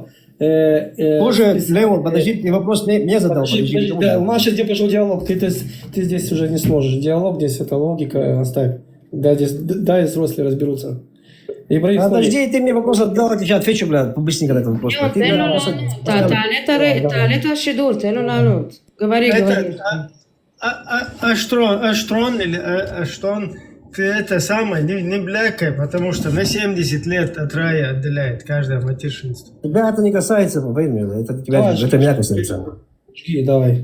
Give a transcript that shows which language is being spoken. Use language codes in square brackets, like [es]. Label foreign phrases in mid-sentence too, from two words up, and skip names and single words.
[ru] Слушай, Леон, подожди, ты вопрос мне задал. Подожди, да, у нас сейчас где пошел диалог, ты здесь уже не сможешь. Диалог здесь, это логика, оставь. Дай взрослые разберутся. Подожди, ты мне вопрос задал, я тебе отвечу, быстренько на этот вопрос. [he] תעלה השידור, תן לו לענות. [ru] говори. Аштрон или Аштон, ты это самое не блякай, потому что на 70 лет от рая отделяет каждое матершинство. Тебя это не касается, поверь мне, это меня касается. Давай.